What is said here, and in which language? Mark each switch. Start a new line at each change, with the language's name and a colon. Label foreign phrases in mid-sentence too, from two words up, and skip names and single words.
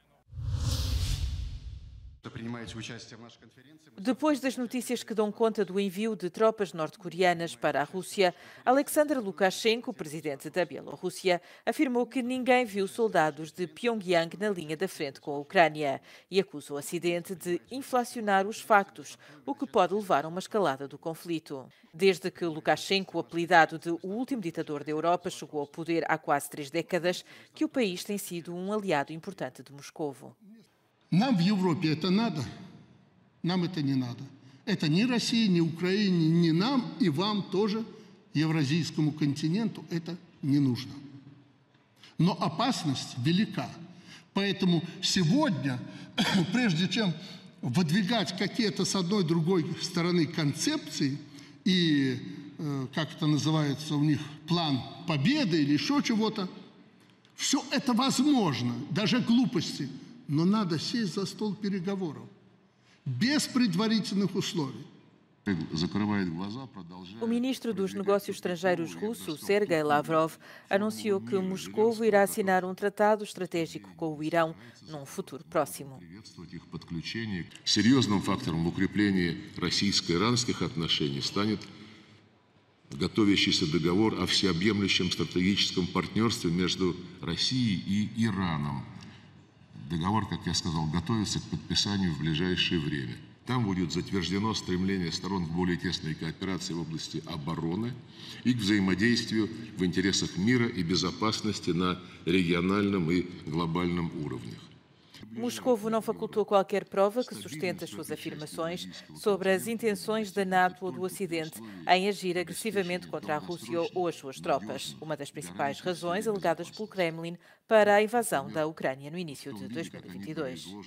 Portuguese: Depois das notícias que dão conta do envio de tropas norte-coreanas para a Rússia, Alexander Lukashenko, presidente da Bielorrússia, afirmou que ninguém viu soldados de Pyongyang na linha da frente com a Ucrânia e acusa o Ocidente de inflacionar os factos, o que pode levar a uma escalada do conflito. Desde que Lukashenko, apelidado de o último ditador da Europa, chegou ao poder há quase 3 décadas, que o país tem sido um aliado importante de Moscovo.
Russian: Нам в Европе это надо, нам это не надо. Это ни России, ни Украине, ни нам, и вам тоже, евразийскому континенту, это не нужно. Но опасность велика. Поэтому сегодня, прежде чем выдвигать какие-то с одной другой стороны концепции и как это называется у них, план победы или еще чего-то. Все это возможно, даже глупости, но надо сесть за стол переговоров без предварительных условий.
Portuguese: O ministro dos Negócios Estrangeiros russo, Sergei Lavrov, anunciou que Moscou irá assinar um tratado estratégico com o Irão num futuro próximo.
Russian: Серьезным фактором в укреплении российско-иранских отношений станет готовящийся договор о всеобъемлющем стратегическом партнерстве между Россией и Ираном. Договор, как я сказал, готовится к подписанию в ближайшее время. Там будет затверждено стремление сторон к более тесной кооперации в области обороны и к взаимодействию в интересах мира и безопасности на региональном и глобальном уровнях.
Portuguese: Moscovo não facultou qualquer prova que sustente as suas afirmações sobre as intenções da NATO ou do Ocidente em agir agressivamente contra a Rússia ou as suas tropas, uma das principais razões alegadas pelo Kremlin para a invasão da Ucrânia no início de 2022.